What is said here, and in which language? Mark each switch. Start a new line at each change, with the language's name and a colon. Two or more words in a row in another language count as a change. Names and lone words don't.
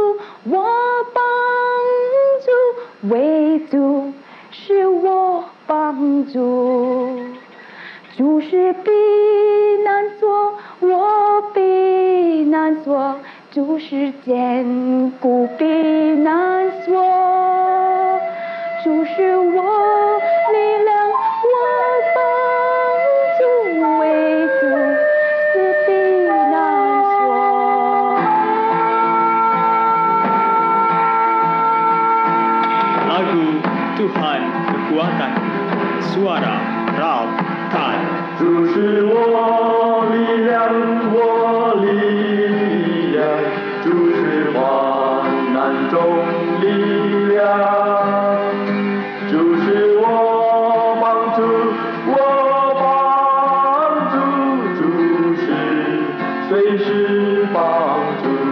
Chinese: 我帮助，唯独是我帮助，就是避难所，我避难所，就是坚固避难所，就是我力量。
Indonesian: Tuhan kekuatan suara Ralph Tan
Chinese: 主是我力量，我力量，主是患难中力量，主是我帮助，我帮助，主是随时帮助。